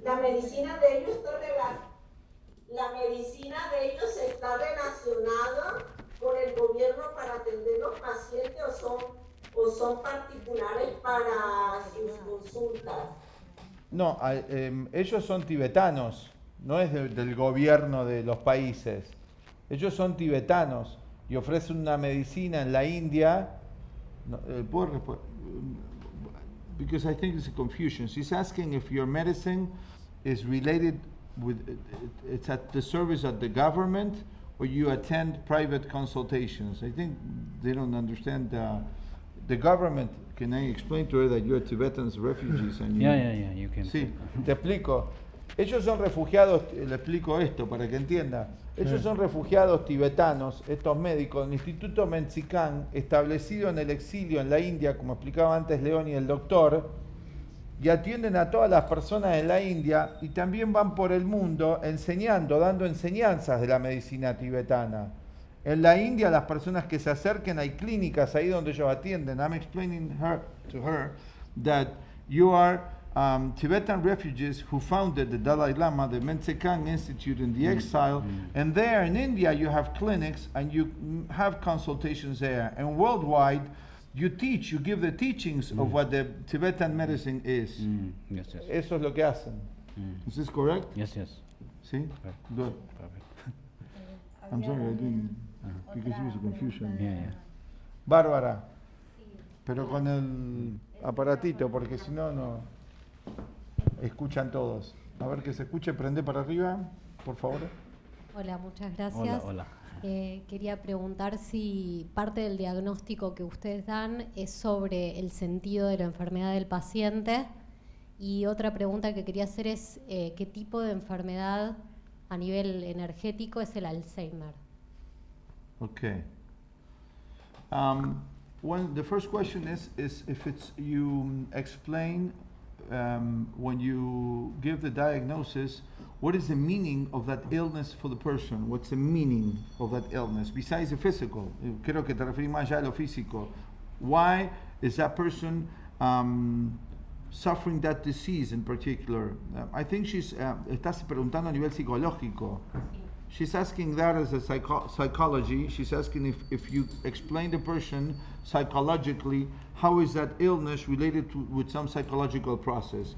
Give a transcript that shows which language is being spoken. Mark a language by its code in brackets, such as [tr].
[es] La medicina de ellos está relacionada con el gobierno para atender los pacientes o son particulares para sus consultas. No, ellos son tibetanos, no es del gobierno de los países. Ellos son tibetanos y ofrecen una medicina en la India. ¿Puedo responder? [en] Because I think it's a confusion. She's asking if your medicine is related with, it's at the service of the government or you attend private consultations. I think they don't understand the government. Can I explain to her that you're Tibetans refugees? And You can. [es] Sí, te explico. Ellos son refugiados, le explico esto para que entienda. Ellos son refugiados tibetanos, estos médicos, del Instituto Men Tsee Khang, establecido en el exilio en la India, como explicaba antes León y el doctor, y atienden a todas las personas en la India y también van por el mundo enseñando, dando enseñanzas de la medicina tibetana. En la India, las personas que se acerquen, hay clínicas ahí donde ellos atienden. [en] I'm explaining to her that you are Tibetan refugees who founded the Dalai Lama, the Men Tsee Khang Institute in the exile, and there in India you have clinics and you have consultations there. And worldwide, you give the teachings of what the Tibetan medicine is. Yes. [es] Eso es lo que hacen. [en] Is this correct? Yes. [es] Sí? [en] Good. I'm sorry, I didn't, because it was a confusion. Yeah. [es] Bárbara, pero con el aparatito, porque si no, no escuchan todos. A ver que se escuche, prende para arriba, por favor. Hola, muchas gracias. Hola. Quería preguntar si parte del diagnóstico que ustedes dan es sobre el sentido de la enfermedad del paciente. Y otra pregunta que quería hacer es ¿qué tipo de enfermedad a nivel energético es el Alzheimer? [en] Okay. The first question is if it's you explain when you give the diagnosis, what is the meaning of that illness for the person? What's the meaning of that illness besides the physical? [es] Creo que te referís más ya a lo físico. [en] Why is that person suffering that disease in particular? I think [es] estás preguntando a nivel psicológico. [en] She's asking that as a psychology. She's asking if you explain the person psychologically, how is that illness related with some psychological process?